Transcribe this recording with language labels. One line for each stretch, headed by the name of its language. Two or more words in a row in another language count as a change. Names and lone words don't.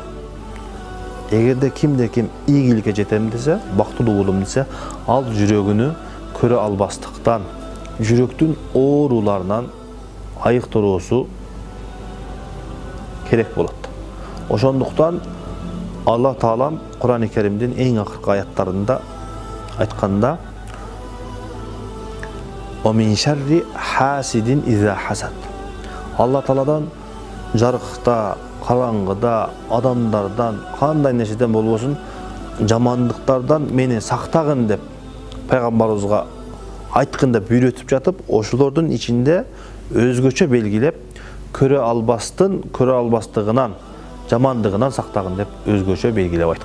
Kyrgyz: Эгерде кимде ким ийгиликке жетем десе, бактылуу болом десе, ал жүрөгүнү көрө албастыктан, жүрөктүн ооруларынан айыктыруусу керек болот. Ошондуктан Алла Таалам Кур'ан-ы Керимдин эң акыркы аяттарында айтканда:
Arabic: "ومن شر حاسد إذا حسد."
Kyrgyz: Алла Тааладан жарыкта, караңгыда, адамдардан, кандай нерседен болбосун, жамандыктардан мени сактагын деп пайгамбарыбызга айткын деп үйрөтүп жатып, ошолордун ичинде өзгөчө белгилеп, көрө албастыгынан, жамандыгынан сактагын деп өзгөчө белгилеп айткан.